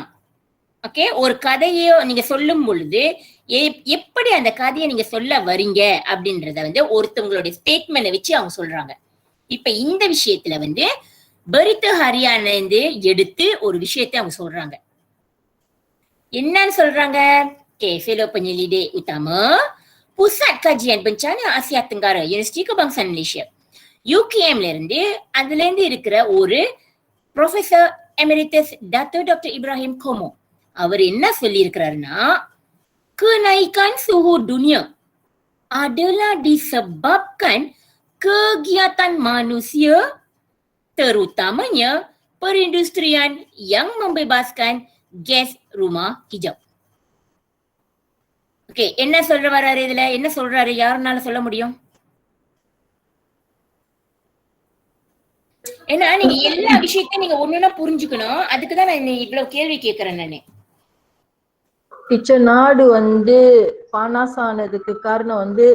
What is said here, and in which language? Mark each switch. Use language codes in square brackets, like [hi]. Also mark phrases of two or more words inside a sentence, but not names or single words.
[ta] ஓகே, ஒரு கதையோ நீங்க சொல்லும் பொழுது எப்படி அந்த கதையை நீங்க சொல்ல வரீங்க அப்படின்றத ஒருத்தவங்களுடைய ஸ்டேட்மெண்ட் வச்சு அவங்க சொல்றாங்க. இப்ப இந்த விஷயத்துல பரித்த ஹரியானா எடுத்து ஒரு விஷயத்தை அவங்க சொல்றாங்க. என்னன்னு சொல்றாங்க? [ms] Fellow Penyelidik Utama [ta] Pusat Kajian Bencana Asia Tenggara Universiti Kebangsaan Malaysia UKM அதுல இருந்து இருக்கிற ஒரு [en] professor emeritus [ta] டாக்டர் இப்ராஹிம் கோமோ அவர் என்ன சொல்லி இருக்கிறாருன்னா, [ms] kenaikan suhu dunia adalah disebabkan kegiatan manusia terutamanya perindustrian yang membebaskan gas rumah hijau. [ta] ஓகே, என்ன சொல்ற வர்றாரு இதுல? என்ன சொல்றாரு? யாருனால சொல்ல முடியும்? ஏன்னா நீங்க எல்லா விஷயத்தையும் நீங்க ஒண்ணுன்னா புரிஞ்சுக்கணும். அதுக்குதான் நான் இவ்வளவு கேள்வி கேட்கிறேன் நானு. டீச்சர், நாடு பானாஸ் ஆனதுக்கு காரணம்